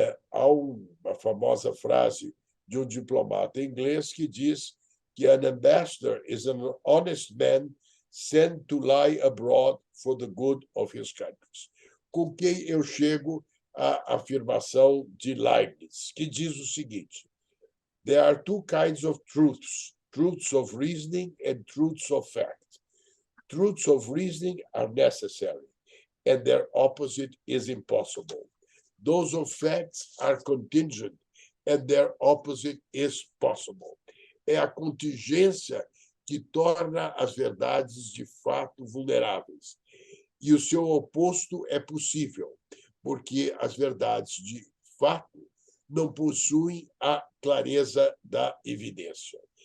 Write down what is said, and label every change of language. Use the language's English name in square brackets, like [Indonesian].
[Portuguese] Há uma famosa frase de um diplomata inglês que diz que [English] an ambassador is an honest man sent to lie abroad for the good of his country. [Portuguese] Com quem eu chego à afirmação de Leibniz, que diz o seguinte: [English] there are two kinds of truths, truths of reasoning and truths of fact. Truths of reasoning are necessary, and their opposite is impossible. Those of facts are contingent, and their opposite is possible. [Portuguese] É a contingência que torna as verdades de fato vulneráveis. E o seu oposto é possível, porque as verdades de fato não possuem a clareza da evidência.